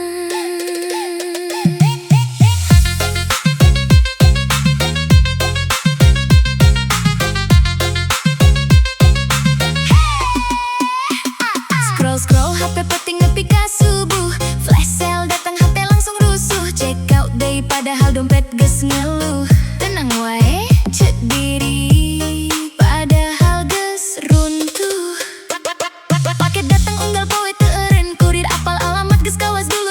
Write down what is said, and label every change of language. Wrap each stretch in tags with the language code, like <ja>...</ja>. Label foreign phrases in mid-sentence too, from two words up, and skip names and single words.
<su>Scroll HP peting nepi ka subuh,</su> <en>flash sale</en> <su>datang HP langsung rusuh,</su> <en>check out day</en> <su>padahal dompet geus ngeluh. Tenang wae cek diri padahal geus runtuh, paket datang unggal poe teu eureun, kurir apal alamat geus kawas</su>